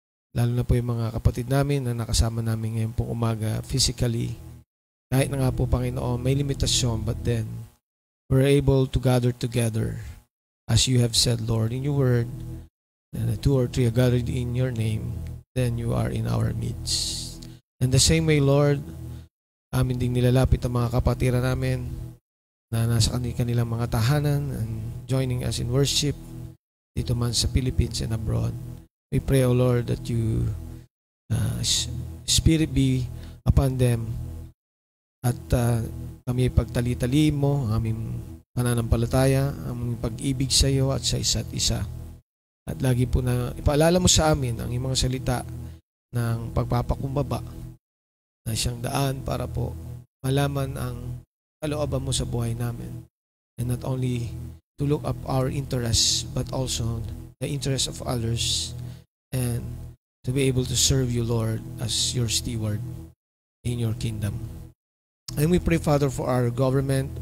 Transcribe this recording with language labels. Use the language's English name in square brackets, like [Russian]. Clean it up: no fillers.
[Filipino] Lalo na po yung mga kapatid namin na nakasama namin ngayon pong umaga physically. Kahit na nga po, Panginoon, may limitasyon, [English] but then we're able to gather together as you have said, Lord, in your word, and 2 or 3 are gathered in your name, then you are in our midst. And the same way, [Filipino] Lord, amin ding nilalapit ang mga kapatiran namin na nasa kanilang mga tahanan [English] and joining us in worship [Filipino] dito man sa Philippines and abroad. [English] We pray, O Lord, that you Spirit be upon them [Filipino] at kami pagtali-tali mo ang aming pananampalataya, ang aming pag-ibig sa iyo at sa isa't isa. At lagi po na ipaalala mo sa amin ang iyong mga salita ng pagpapakumbaba na siyang daan para po malaman ang kalooban mo sa buhay namin. [English] And not only to look up our interests, but also the interests of others, and to be able to serve you, Lord, as your steward in your kingdom. And we pray, Father, for our government.